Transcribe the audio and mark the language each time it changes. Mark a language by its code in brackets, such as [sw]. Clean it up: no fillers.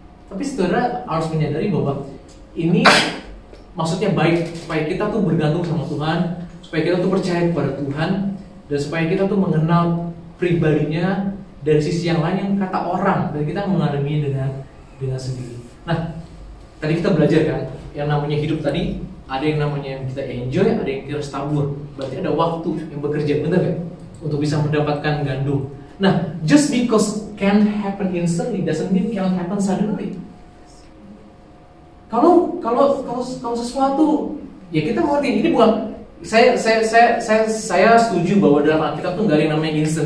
[id] Tapi saudara harus menyadari bahwa ini maksudnya baik, supaya kita tuh bergantung sama Tuhan, supaya kita tuh percaya kepada Tuhan, dan supaya kita tuh mengenal pribadinya dari sisi yang lain yang kata orang, dan kita mengalami dengan sendiri. Nah, tadi kita belajar kan, yang namanya hidup tadi ada yang namanya kita enjoy, ada yang kita tabur. Berarti ada waktu yang bekerja, benar kan? Untuk bisa mendapatkan gandum. [en] Nah, just because can happen instantly doesn't mean can happen suddenly. [id] Kalau sesuatu, ya kita mengerti ini bukan. Saya setuju bahwa dalam Alkitab tuh nggak ada yang namanya instant.